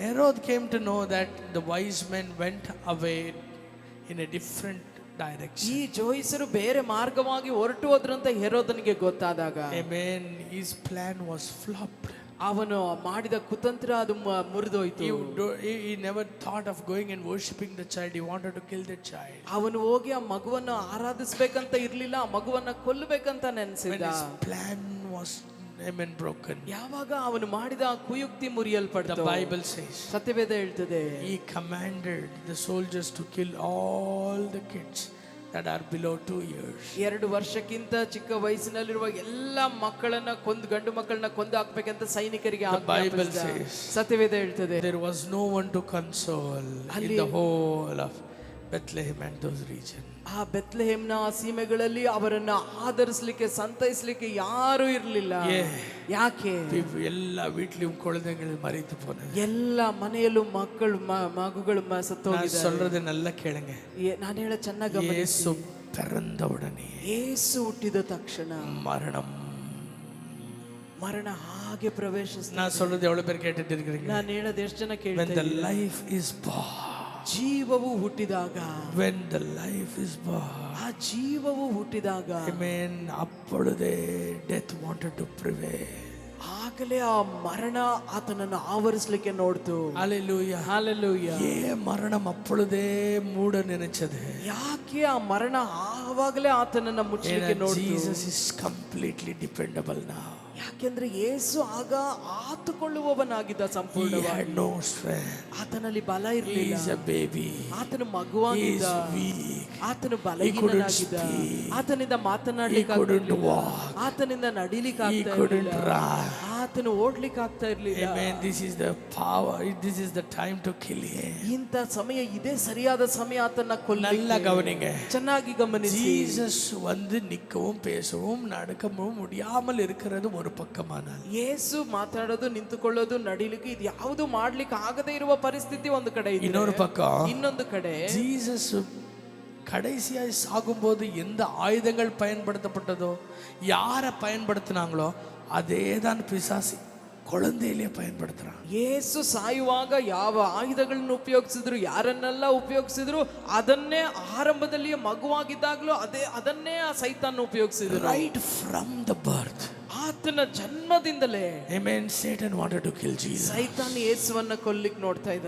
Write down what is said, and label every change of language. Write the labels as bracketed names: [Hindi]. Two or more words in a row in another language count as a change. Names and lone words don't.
[English] Herod came to know that the wise men went away in a different direction. [Kannada] ಈ ಜೋಯಿಸರು ಬೇರೆ ಮಾರ್ಗವಾಗಿ ಹೊರಟು ಹೋದ್ರಂತ ಹೆರೋದನಿಗೆ ಗೊತ್ತಾದಾಗ, [English] Amen, his plan was flopped. [Kannada] ಅವನು ಮಾಡಿದ ಕುತಂತ್ರ ಅದು ಮುರಿದೋಯ್ತು. [English] He never thought of going and worshiping the child. He wanted to kill the child. [Kannada] ಅವನು ಹೋಗಿ ಆ ಮಗುವನ್ನು ಆರಾಧಿಸಬೇಕಂತ ಇರ್ಲಿಲ್ಲ, ಆ ಮಗುವನ್ನ ಕೊಲ್ಲಬೇಕಂತ ನೆನೆಸಿದ. [English] When his plan was, amen, broken. [Kannada] ಯಾವಾಗ ಅವನು ಮಾಡಿದ ಕುಯುಕ್ತಿ ಮುರಿಯಲ್ಪಡ್ತು, [English] The Bible says, [Kannada] ಸತ್ಯವೇದ ಹೇಳ್ತದೆ, [English] he commanded the soldiers to kill all the kids that are below 2 years. [Kannada] 2 ವರ್ಷಕ್ಕಿಂತ ಚಿಕ್ಕ ವಯಸ್ಸಿನಲ್ಲಿರುವ ಎಲ್ಲ ಮಕ್ಕಳನ್ನ ಗಂಡು ಮಕ್ಕಳನ್ನ ಕೊಂದು ಹಾಕ್ಬೇಕಂತ ಸೈನಿಕರಿಗೆ ಆಜ್ಞಾಪಿಸಿದ. ಸತ್ಯವೇದ ಹೇಳ್ತದೆ, [English] there was no one to console in the whole of Bethlehem and those regions. [Kannada] ಆ ಬೆತ್ಲೆಹೇಮ್ನ ಸೀಮೆಗಳಲ್ಲಿ ಅವರನ್ನ ಆದರಿಸಲಿಕ್ಕೆ ಸಂತೈಸಲಿಕ್ಕೆ ಯಾರು ಇರಲಿಲ್ಲ. ಯಾಕೆ? [Tamil] ಎಲ್ಲ வீட்லயும் குழந்தைகள் மரித்து போனது. [Kannada] ಎಲ್ಲ ಮನೆಯಲ್ಲೂ ಮಗುಗಳು ಸತ್ತೋಗಿದ್ದಾರೆ. [Tamil] சொல்றது நல்லா கேளுங்க. [Kannada] ನಾನು ಹೇಳ ಚೆನ್ನಾಗಿ ಗಮನಿಸಿ. [Tamil] ಯೇಸು பிறந்த உடனே, [Kannada] ಯೇಸು ಹುಟ್ಟಿದ ತಕ್ಷಣ ಮರಣ ಹಾಗೆ ಪ್ರವೇಶಿಸಿತು. [Tamil] நான் சொல்றது எவ்வளவு பேர் கேட்டுட்டு இருக்கீங்க? [Kannada] ನಾನು ಹೇಳೋದು ಎಷ್ಟು ಜನ ಕೇಳ್ತಾ [English] when the life is born, [Kannada] ಜೀವವು ಹುಟ್ಟಿದಾಗ, [English] when the life is born, [Kannada] ಆ ಜೀವವು ಹುಟ್ಟಿದಾಗ, [English] amen, அப்பொழுதே death wanted to prevail. [Kannada] ಆಗಲೇ ಆ ಮರಣ ಆತನನ್ನು ಆವರಿಸಲಿಕ್ಕೆ ನೋಡ್ತು. [English] Hallelujah, hallelujah. [Tamil] மரணம் அப்பொழுதே மூட நினைச்சது. [Kannada] ಯಾಕೆ ಆ ಮರಣ ಆವಾಗಲೇ ಆತನನ್ನು ಮುಚ್ಚಲಿಕ್ಕೆ ನೋಡ್ತು? [English] Jesus is completely dependable now. [Kannada] ಯಾಕೆಂದ್ರೆ ಯೇಸು ಆಗ ಆತುಕೊಳ್ಳುವವನಾಗಿದ್ದ ಸಂಪೂರ್ಣವಾಗಿ. [English] no strength. [Kannada] ಆತನಲ್ಲಿ ಬಲ ಇರಲಿಲ್ಲ. [English] He is a baby. [Kannada] ಆತನು ಮಗುವಾಗಿದ್ದ. [English] He is weak. [Kannada] ಆತನು ಬಲಹೀನನಾಗಿದ್ದ. ಆತನಿಂದ ಮಾತನಾಡಲಿಕ್ಕೆ ಆಗ್ತಿರ್ಲಿಲ್ಲ. ಆತನಿಂದ ನಡಿಲಿಕ್ಕೆ ಆಗ್ತಾ ಇರಲಿಲ್ಲ. ಆತನು ಓಡ್ಲಿಕ್ಕೆ ಆಗ್ತಾ ಇರಲಿಲ್ಲ. [English] Amen. This is the power. This is the time to kill him. [Kannada] ಇಂಥ ಸಮಯ ಇದೇ ಸರಿಯಾದ ಸಮಯ ಆತನ ಕೊಲ್ಲಲಿಕ್ಕೆ. [Tamil] நல்லா கவனிங்க, [Kannada] ಚೆನ್ನಾಗಿ ಗಮನಿಸಿ. [Tamil] ஜீசஸ் வந்து நிக்கவும் பேசவும் நடக்கவும் முடியாமல் இருக்கிறது ஒரு பக்கமானால், [Kannada] ಯೇಸು ಮಾತಾಡೋದು, ನಿಂತುಕೊಳ್ಳೋದು, ನಡಿಲಿಕ್ಕೆ ಇದು ಯಾವುದು ಮಾಡ್ಲಿಕ್ಕೆ ಆಗದೇ ಇರುವ ಪರಿಸ್ಥಿತಿ ಒಂದು ಕಡೆ ಇದೆ. [Tamil] இன்னொரு பக்கம், [Kannada] ಇನ್ನೊಂದು ಕಡೆ [Tamil] ஜீசஸ் கடைசியாய் சாகும்போது எந்த ஆயுதங்கள் பயன்படுத்தப்பட்டதோ, யாரை பயன்படுத்தினாங்களோ அதே தான் பிசாசு குழந்தையிலே பயன்படுத்துறான். [Kannada] ಯೇಸು ಸಾಯುವಾಗ ಯಾವ ಆಯುಧಗಳನ್ನು ಉಪಯೋಗಿಸಿದ್ರು, ಯಾರನ್ನೆಲ್ಲ ಉಪಯೋಗಿಸಿದ್ರು, ಅದನ್ನೇ ಆರಂಭದಲ್ಲಿ ಮಗುವಾಗಿದ್ದಾಗಲೂ ಅದನ್ನೇ ಆ ಸೈತಾನ್ ಉಪಯೋಗಿಸಿದ್ರು. [English] right from the birth, [Kannada] ಆತನ ಜನ್ಮದಿಂದಲೇ. [English] Amen. Satan wanted to kill Jesus. [Kannada] ಸೈತಾನ್ ಯೇಸುವನ್ನ ಕೊಲ್ಲಿಕ್ಕೆ ನೋಡ್ತಾ ಇದ್ದಾನೆ.